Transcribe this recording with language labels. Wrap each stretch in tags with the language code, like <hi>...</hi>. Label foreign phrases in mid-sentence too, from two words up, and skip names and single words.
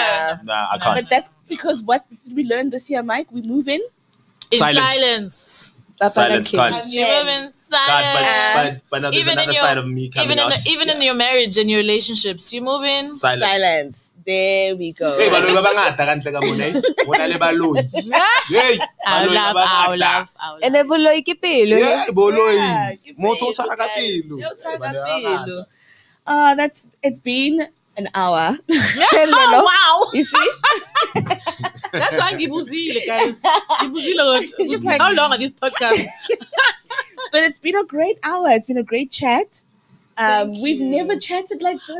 <en>nah. Nah, I can't. But that's because what did we learn this year, Mike? We move in. In Silence. silence. Silence can't. You move in silence. But now there's Even in another your- side of me coming out. Even in your marriage and your relationships, you move in. Silence. There we go.</en> <st>Hey, baloi ba bangata ka ntle ka mona, eh? Ho na le baloi.</st> <en>Hey, Our</en> <st>baloi</st> <en>love,</en> <st>ba</st> <en>our</en> <st>bangata.</st> <en>love, our And love.</en> <st>then boloi ke pelo.</st> <en>Yeah, boloi. Yeah, ke</en> <st>Motho o pelo, tshwana ka</st> <en>guys.</en> <st>pelo. Yo, tshwana ka Baloi ba pelo. bangata.</st> <en>It's been an hour. Oh, wow. You see? That's why Gibuzile, guys. Gibuzile. It's just like- How long are these podcasts? But it's been a great hour. It's been a great chat. Thank We've you. never chatted like this.</en>